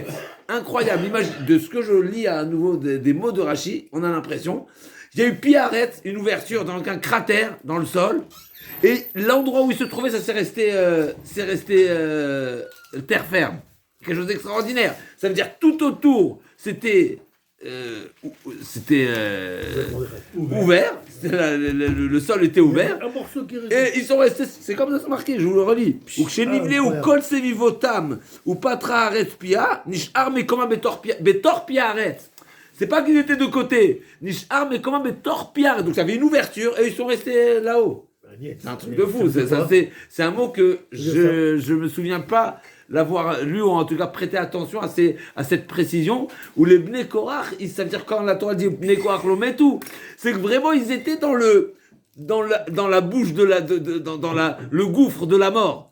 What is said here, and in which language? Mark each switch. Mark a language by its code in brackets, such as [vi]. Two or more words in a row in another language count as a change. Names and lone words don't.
[fr] Incroyable, l'image de ce que je lis à nouveau des mots de Rashi, on a l'impression, il y a eu Piaret, une ouverture dans un cratère dans le sol, et l'endroit où il se trouvait, ça s'est resté terre ferme. Quelque chose d'extraordinaire. Ça veut dire tout autour, c'était ouvert. Le sol était ouvert. Et ils sont restés. C'est comme ça, c'est marqué. Je vous le relis. [he] ושנבלעו וכל סביבותם ופתחה ארץ פיה נשאר מקומם בתוך פי הארץ. [fr] C'est pas qu'ils étaient de côté. [he] נשאר מקומם בתוך פי הארץ. [fr] Donc ça avait une ouverture et ils sont restés là-haut. C'est un truc de fou. C'est un mot que je me souviens pas l'avoir lu ou en tout cas prêté attention à cette précision où les Bnei Korach, ça veut dire quand la Torah dit [he] בני קורח לא מתו, [fr] c'est que vraiment ils étaient dans la bouche dans le gouffre de la mort.